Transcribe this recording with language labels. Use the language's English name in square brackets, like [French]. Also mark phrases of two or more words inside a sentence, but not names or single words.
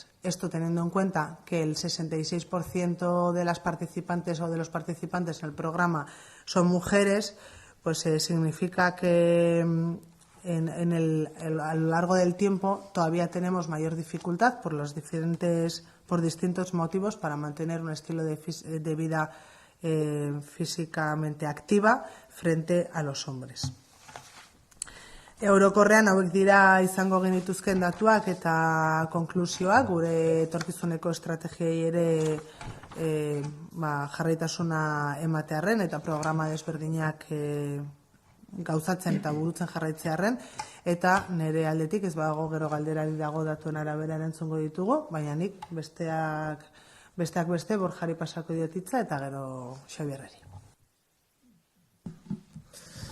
[Spanish] Esto teniendo en cuenta que el 66% de las participantes o de los participantes en el programa son mujeres, pues significa que a lo largo del tiempo todavía tenemos mayor dificultad por distintos motivos para mantener un estilo de vida físicamente activa frente a los hombres. [Basque] Orokorrean hauek dira izango genituzken datuak eta konklusioak, gure etorkizuneko estrategiei ere jarraitasuna ematearren eta programa desberdinak gauzatzen eta burutzen jarraitzearren, eta nire aldetik ez badago gero galderari dago datuen arabera entzungo ditugu, baina nik besteak beste Borjari pasako diotitza eta gero Xabierrari.